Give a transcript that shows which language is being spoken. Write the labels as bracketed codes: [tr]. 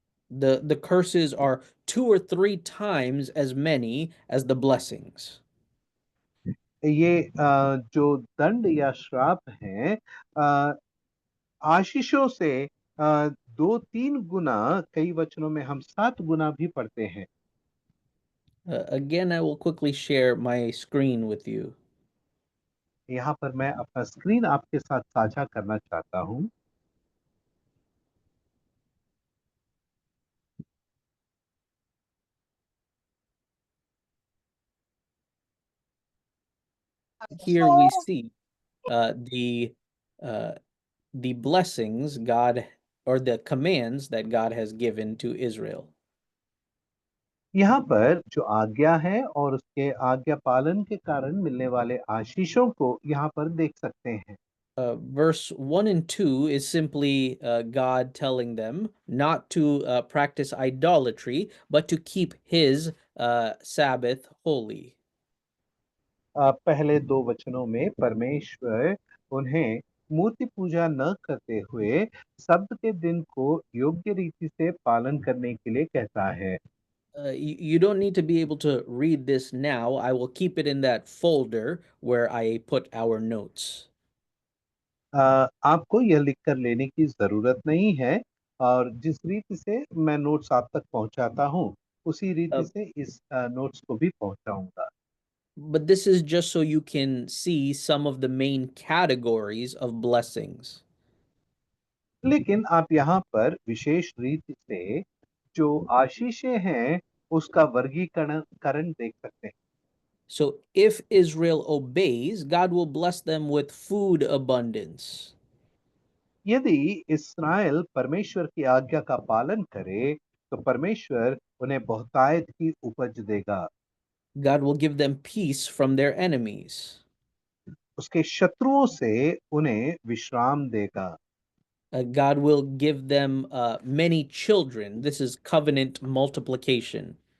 [en] The curses are 2 or 3 times as many as the blessings. [hi] ये जो दंड या श्राप हैं, आशीषों से 2-3 गुना, कई वचनों में हम 7 गुना भी पढ़ते हैं। [en] Again, I will quickly share my screen with you. [hi] यहाँ पर मैं अपना स्क्रीन आपके साथ साझा करना चाहता हूँ। [en] Here we see uh, the uh, the blessings God or the commands that God has given to Israel. [hi] यहाँ पर जो आज्ञा है और उसके आज्ञा पालन के कारण मिलने वाले आशीषों को यहाँ पर देख सकते हैं। [en] Verse 1 and 2 is simply God telling them not to practice idolatry, but to keep His Sabbath holy. [hi] पहले 2 वचनों में परमेश्वर उन्हें मूर्ति पूजा न करते हुए शब्द के दिन को योग्य रीति से पालन करने के लिए कहता है। [en] You don't need to be able to read this now. I will keep it in that folder where I put our notes. [hi] आपको यह लिख कर लेने की जरूरत नहीं है, और जिस रीति से मैं नोट्स आप तक पहुंचाता हूं, उसी रीति Uh, से इस नोट्स को भी पहुंचाऊंगा। [en] but this is just so you can see some of the main categories of blessings. [hi] लेकिन आप यहाँ पर विशेष रीति से जो आशीषें हैं उसका वर्गीकरण देख सकते हैं। [en] So if Israel obeys, God will bless them with food abundance. [hi] यदि इस्राएल परमेश्वर की आज्ञा का पालन करे तो परमेश्वर उन्हें बहुतायत की उपज देगा। [en] God will give them peace from their enemies. [hi] उसके शत्रुओं से उन्हें विश्राम देगा। [en] God will give them many children. This is covenant multiplication.